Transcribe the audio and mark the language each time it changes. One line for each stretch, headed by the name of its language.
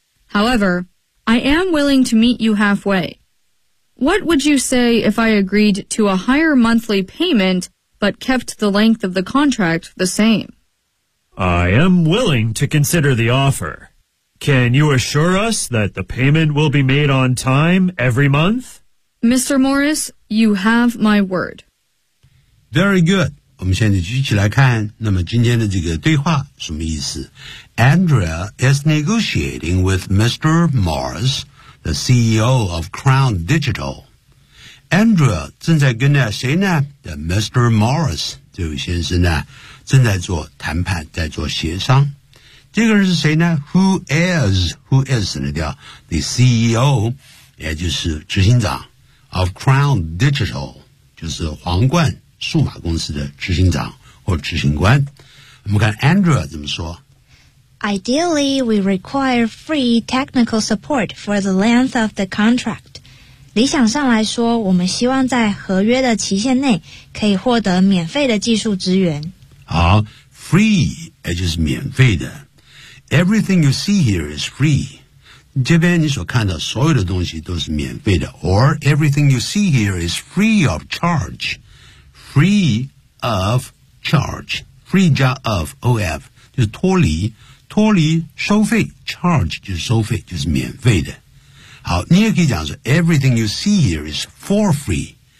English: However, I am willing to meet you halfway. What would you say if I agreed to a higher monthly payment? But kept the length of the contract the same. I am willing to consider the offer. Can you assure us that the payment will be made on time every month? Mr. Morris, you have my word. Very good.
Chinese: 我们现在继续来看，那么今天的这个对话什么意思？
English: Andrea is negotiating with Mr. Morris, the CEO of Crown Digital.
Chinese: Andrea 正在跟着谁呢 ?The Mr. Morris, 这位先生呢正在做谈判在做协商。这个人是谁呢 ?
English: Who is,
Chinese: 省得掉 ,the CEO, 也就是执行长 of Crown Digital, 就是皇冠数码公司的执行长或执行官。我们看 Andrea 怎么说。
English: Ideally, we require free technical support for the length of the contract.
Chinese: 理想上来说，我们希望在合约的期限内可以获得免费的技术资源。
English: 好 ,free,
Chinese: 也就是免费的。
English: Everything you see here is free.
Chinese: 这边你所看到所有的东西都是免费的。
English: Or everything you see here is free of charge. Free of charge. Free of, OF,
Chinese: 就是脱离。脱离收费 ,charge 就是收费就是免费的。好你也可以讲说
English: everything you see here is for free.